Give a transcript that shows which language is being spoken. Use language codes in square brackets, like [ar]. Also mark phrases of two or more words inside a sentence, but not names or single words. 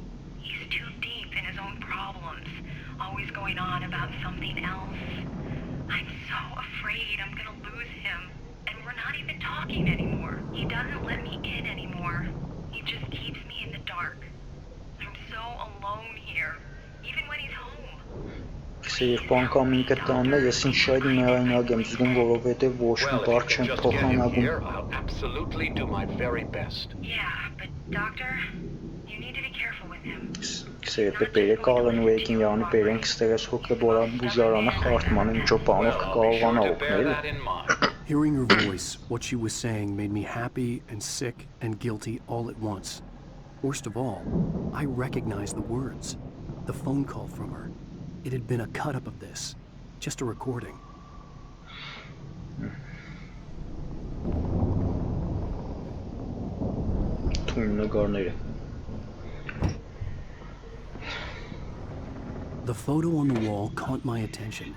[en] He's too deep in his own problems, always going on about something else. I'm so afraid I'm gonna lose him, and we're not even talking anymore. He doesn't let me in anymore. He just keeps me in the dark. I'm so alone here, even when he's home. [hy] Երկու անգամ ինքը տանն է, ես ինչ շատ միայնակ եմ զգում, որովհետև ոչ մի բառ չեմ փոխանակում։ [en] Yeah, but doctor, you need to be careful with him. [hy] Եթե բերեք Ալան Ուեյքին յանի բերենք ստեղես հոգեբուժարանը խարթմանը ինչով բանով կկարողանա օգնել։ [en] Hearing her voice, what she was saying made me happy and sick and guilty all at once. Worst of all, I recognized the words, the phone call from her. It had been a cut-up of this, just a recording. The photo on the wall caught my attention.